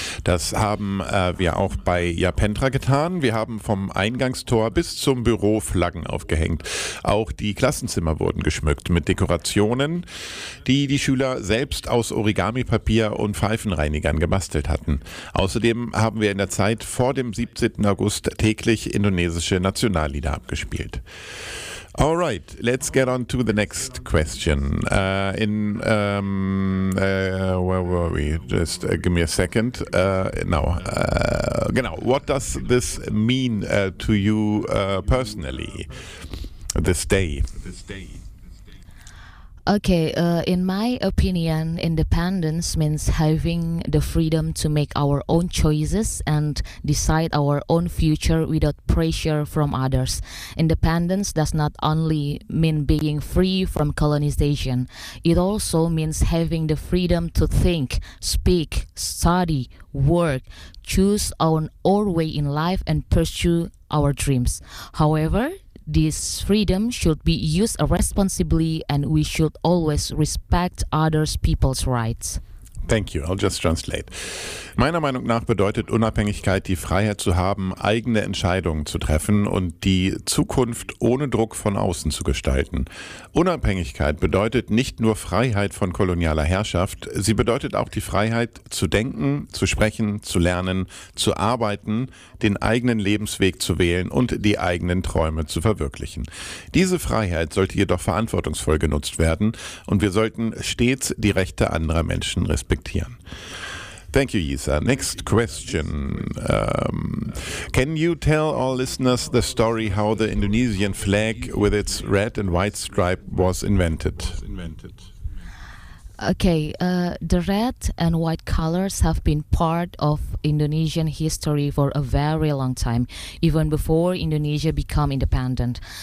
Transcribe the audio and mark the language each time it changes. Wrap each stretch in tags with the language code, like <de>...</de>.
<de>Das haben wir auch bei Japentra getan. Wir haben vom Eingangstor bis zum Büro Flaggen aufgehängt. Auch die Klassenzimmer wurden geschmückt mit Dekorationen, die die Schüler selbst aus Origami-Papier und Pfeifenreinigern gebastelt hatten. Außerdem haben wir in der Zeit vor dem 17. August täglich indonesische Nationallieder abgespielt.</de> <en>All right, let's get on to the next question. Where were we? Just give me a second.</en> <de>Genau.</de> <en>What does this mean to you personally, this day? Okay, in my opinion, independence means having the freedom to make our own choices and decide our own future without pressure from others. Independence does not only mean being free from colonization. It also means having the freedom to think, speak, study, work, choose our way in life, and pursue our dreams. However, this freedom should be used responsibly, and we should always respect other people's rights. Thank you, I'll just translate.</en> <de>Meiner Meinung nach bedeutet Unabhängigkeit, die Freiheit zu haben, eigene Entscheidungen zu treffen und die Zukunft ohne Druck von außen zu gestalten. Unabhängigkeit bedeutet nicht nur Freiheit von kolonialer Herrschaft, sie bedeutet auch die Freiheit zu denken, zu sprechen, zu lernen, zu arbeiten, den eigenen Lebensweg zu wählen und die eigenen Träume zu verwirklichen. Diese Freiheit sollte jedoch verantwortungsvoll genutzt werden und wir sollten stets die Rechte anderer Menschen respektieren.</de> <en>Thank you, Yisa. Next question. Can you tell our listeners the story how the Indonesian flag with its red and white stripe was invented? Okay, the red and white colors have been part of Indonesian history for a very long time, even before Indonesia became independent.</en>